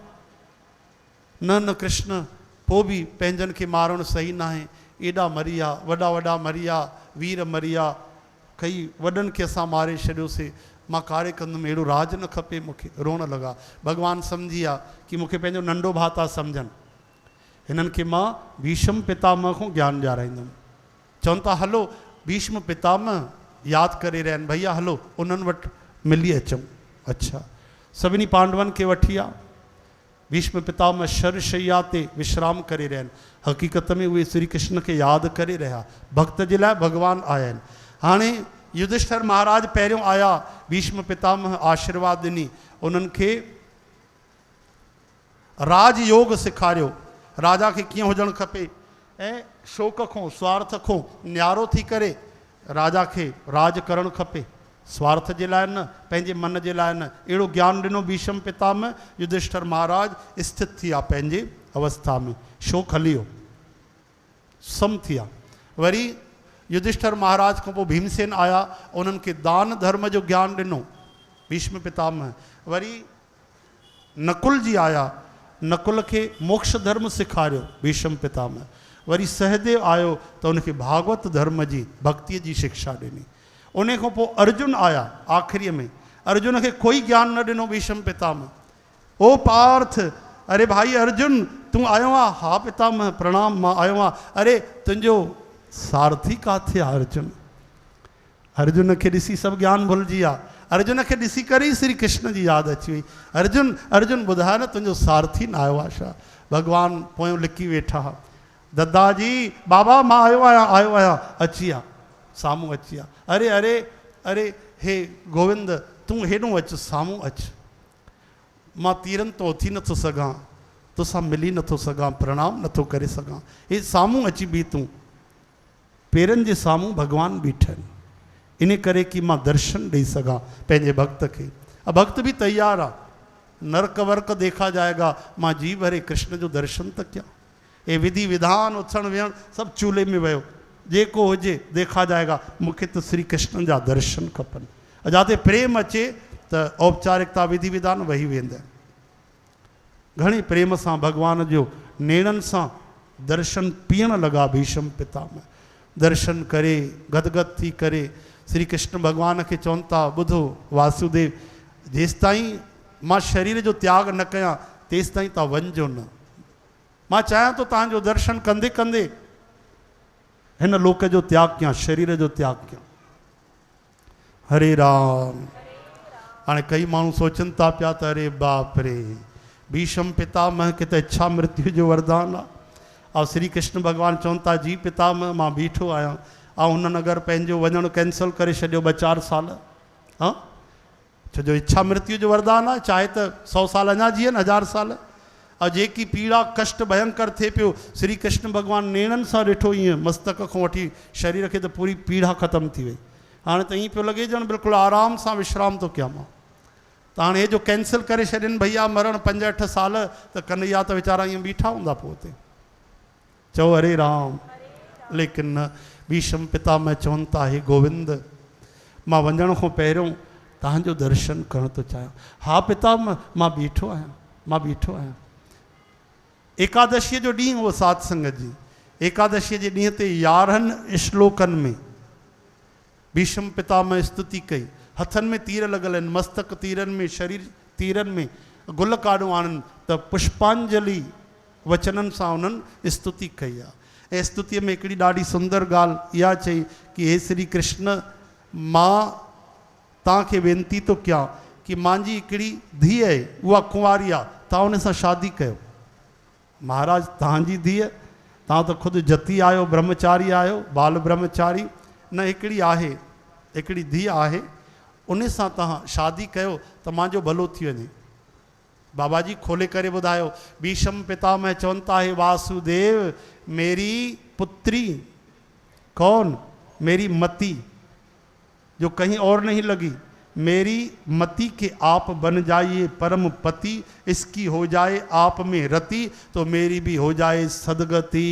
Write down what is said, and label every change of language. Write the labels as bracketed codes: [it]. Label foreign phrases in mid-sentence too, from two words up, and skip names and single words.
[sd] न कृष्ण, पोइ बि पंहिंजनि खे मारणु सही न आहे, एॾा मरी विया, वॾा वॾा मरी विया, वीर मरी विया, कई वॾनि खे असां मारे छॾियोसीं, मां कार्य कंदुमि, अहिड़ो राज न खपे मूंखे। रोअण लॻा। भॻवानु सम्झी विया कि मूंखे पंहिंजो नंढो भाउ था सम्झनि, हिननि खे मां भीष्म पितामह खां ज्ञान ॾियाराईंदुमि। चवनि था हलो, भीष्म पितामह यादि करे रहिया आहिनि, भैया हलो उन्हनि वटि मिली अचूं। अच्छा, सभिनी पांडवनि खे वठी विया। भीष्म पितामह शरशैया ते विश्राम करे रहिया आहिनि। हक़ीक़त में उहे श्री कृष्ण खे यादि करे रहिया, भक्त जे लाइ भॻवानु आया आहिनि। हाणे युधिष्ठिर महाराज पहिरियों आया, भीष्म पितामह आशीर्वाद ॾिनी, उन्हनि खे राजयोग सेखारियो, राजा खे कीअं हुजणु खपे, ऐं शोक खां स्वार्थ खां न्यारो थी करे राजा खे राज करणु खपे, स्वार्थ जे लाइ न, पंहिंजे मन जे लाइ न। अहिड़ो ज्ञान ॾिनो भीष्म पितामह। युधिष्ठिर महाराज स्थित थी विया पंहिंजे अवस्था में, शोक हली वियो, सम थी विया। वरी युधिष्ठिर महाराज खां पोइ भीमसेन आया, उन्हनि खे दान धर्म जो ज्ञान ॾिनो भीष्म पितामह। वरी नकुल जी आया, नकुल खे मोक्ष धर्म सेखारियो भीष्म पितामह। वरी सहदेव आयो त उनखे भागवत धर्म जी भक्तीअ जी शिक्षा ॾिनी। उन खां पोइ अर्जुन आया आख़िरीअ में, अर्जुन खे कोई ज्ञान न ॾिनो भीष्म पितामह। ओ पार्थ, अरे भाई अर्जुन तूं आयो आहे? हा पितामह प्रणाम, मां आयो आहियां। अरे तुंहिंजो सारथी किथे आहे अर्जुन? अर्जुन खे ॾिसी सभु ज्ञान भुलिजी विया। अर्जुन खे ॾिसी करे ई श्री कृष्ण जी यादि अची वई। अर्जुन अर्जुन ॿुधाए न, तुंहिंजो सारथी न आयो आहे छा? भॻवानु पोयों लिकी वेठा, दादाजी बाबा मां आयो आहियां, अची विया, साम्हूं अची विया। अरे अरे अरे हे गोविंद, तूं हेॾो अचु, साम्हूं अचु, मां तीरनि तो उथी नथो सघां, तोसां मिली नथो सघां, प्रणाम नथो करे सघां, हे साम्हूं अची बीह, तूं पेरनि जे साम्हूं भॻवानु बीठा आहिनि, इन करे कि मां दर्शन ॾेई सघां पंहिंजे भक्त खे। भक्त बि तैयार आहे, नर्क वर्क [hi] देखा जाएगा, [sd] मां जी भरे कृष्ण जो दर्शन त कयां। ये विधि विधान उथण वेहण सभु चूल्हे में वियो, जेको हुजे [hi] देखा जाएगा, [sd] मूंखे त श्री कृष्ण जा दर्शन खपनि। जिते प्रेम अचे त औपचारिकता विधि विधान वही वेंदा आहिनि। घणी प्रेम सां भॻवान जो नेणनि सां दर्शन पीअण लॻा भीष्म पितामह। दर्शन करे गदगद थी करे श्री कृष्ण भॻवान खे चवनि था, ॿुधो वासुदेव, जेसिताईं मां शरीर जो त्याग न कयां तेसिताईं तव्हां वञिजो न। मां चाहियां थो तव्हांजो दर्शन कंदे कंदे हिन लोक जो त्याग कयां, शरीर जो त्याग कयां। हरे राम। हाणे कई माण्हू सोचनि था पिया त अरे बाप रे, भीष्म पितामह खे त इच्छा मृत्यु जो वरदान आहे, ऐं श्री कृष्ण भॻवानु चवनि था जी पितामह मां बीठो आहियां, ऐं हुननि अगरि पंहिंजो वञणु कैंसिल करे छॾियो 2-4 साल, हा छो जो इच्छा मृत्यु जो वरदान आहे, चाहे त 100 साल अञा जीअनि, 1000 साल। और जेकी पीड़ा कष्ट भयंकर थिए पियो, श्री कृष्ण भॻवानु नेणनि सां ॾिठो, ईअं मस्तक खां वठी शरीर खे त पूरी पीड़ा ख़तमु थी वई। हाणे त ईअं पियो लॻे ॼण बिल्कुलु आराम सां विश्राम थो कयां मां। त हाणे हे जो कैंसिल करे छॾनि भैया मरण 5-8 साल, त कन्हैया त वीचारा ईअं बीठा हूंदा पोइ हुते। चओ हरे राम। लेकिन न, भीष्म पितामह चवनि था, हे गोविंद, मां वञण खां पहिरियों तव्हांजो दर्शन करणु थो चाहियां। हा पितामह, मां बीठो आहियां, मां बीठो आहियां। एकादशीअ जो ॾींहुं उहो सात संगत जी, एकादशी जे ॾींहं ते 11 श्लोकनि में भीष्म पितामह स्तुति कई, हथनि में तीर लॻल आहिनि, मस्तक तीरनि में, शरीर तीरनि में, गुल काॾो आणनि, त पुष्पांजलि वचननि सां उन्हनि स्तुति कई आहे। ऐं स्तुतिअ में हिकिड़ी ॾाढी सुंदर ॻाल्हि इहा चई कि हे श्री कृष्ण, मां तव्हांखे वेनती थो कयां कि मुंहिंजी हिकिड़ी धीअ आहे, उहा कुंवारी आहे, तव्हां उन सां शादी कयो। महाराज तव्हांजी धीअ, तव्हां त ख़ुदि जती आहियो, ब्रह्मचारी आहियो, बाल ब्रह्मचारी, न हिकिड़ी आहे, हिकिड़ी धीअ आहे, उन सां तव्हां शादी कयो त मुंहिंजो भलो थी वञे। बाबा जी खोले करे ॿुधायो। [hi] भीष्म पितामह चवनि था, हे वासुदेव, मेरी पुत्री कौन? मेरी मति, जो कहीं और नहीं लगी, मेरी मति के आप बन जाइए परम पति, इसकी हो जाए आप में रति, तो मेरी भी हो जाए सदगति।